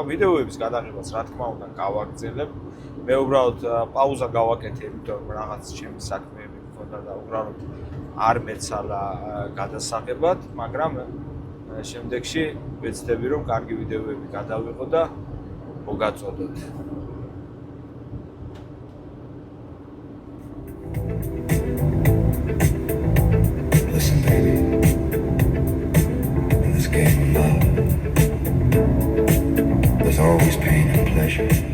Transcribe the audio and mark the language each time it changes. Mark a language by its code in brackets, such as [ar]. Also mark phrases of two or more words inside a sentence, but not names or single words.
[ka] ვიდეოების გადაღებას რა თქმა უნდა გავაგრძელებ. მე უბრალოდ პაუზა გავაკეთე, იმიტომ რომ რაღაც ჩემი საქმეები მქონდა და უბრალოდ არ მეცალა გადასაღებად, მაგრამ შემდეგში ვეცდები რომ კარგი ვიდეოები გადავიღო და მოგაწოდოთ. [en] Listen, baby, in this game of love, there's always pain and pleasure.